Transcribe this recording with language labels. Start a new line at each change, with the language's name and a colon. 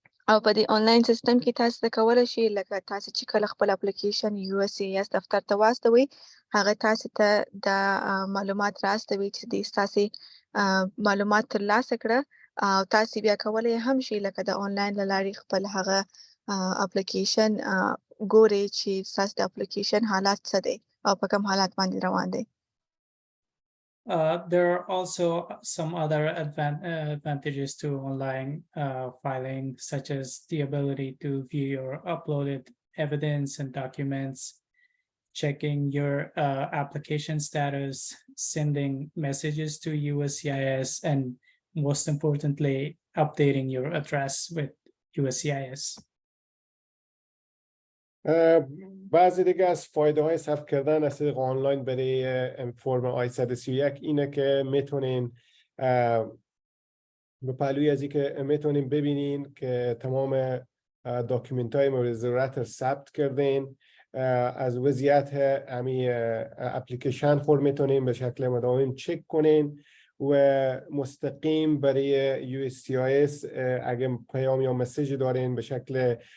Pashto: او په دې آنلاین سیستم کې تاسو ته کولی شئ لکه تاسو چې کله خپل اپلیکیشن USCIS دفتر ته واستوئ هغه تاسو ته د معلومات راستوي چې د تاسو معلومات ترلاسه کړه او تاسو بیا کولی هم شئ لکه د آنلاین له لارې خپل هغه اپلیکیشن ګورئ چې تاسو د اپلیکیشن حالات څه دی او په کوم حالات باندې روان دی.
English: There are also some other advantages to online filing, such as the ability to view your uploaded evidence and documents, checking your application status, sending messages to USCIS, and most importantly, updating your address with USCIS.
Persian: بعضی دیگه از فایده های ثبت کردن از طریق آنلاین برای فرم آی 131 اینه که میتونین به پهلوی از اینکه میتونین ببینین که تمام داکیومنت های مورد ضرورت ثبت کردین، از وضعیت امی اپلیکیشن خود میتونین به شکل مداوم چک کنین و مستقیم برای USCIS اگه پیام یا مسیج دارین به شکل